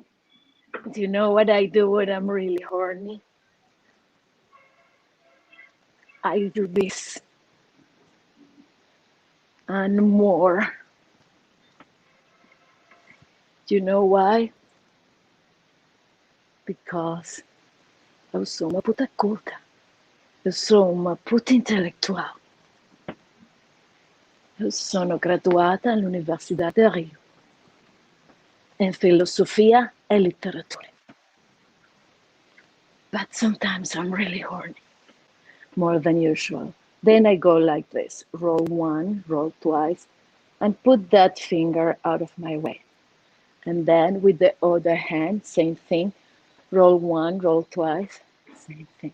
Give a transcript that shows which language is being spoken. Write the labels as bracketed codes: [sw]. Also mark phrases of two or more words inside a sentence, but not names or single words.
[en] Do you know what I do when I'm really horny? I do this and more. Do you know why? [pt] Because eu sou uma puta culta. Eu sou uma puta intelectual. [it] Eu sono graduata all'Università del Rio in filosofia e letteratura. [en] But sometimes I'm really horny, more than usual. Then I go like this, roll one, roll twice, and put that finger out of my way. And then with the other hand, same thing, roll one, roll twice, same thing.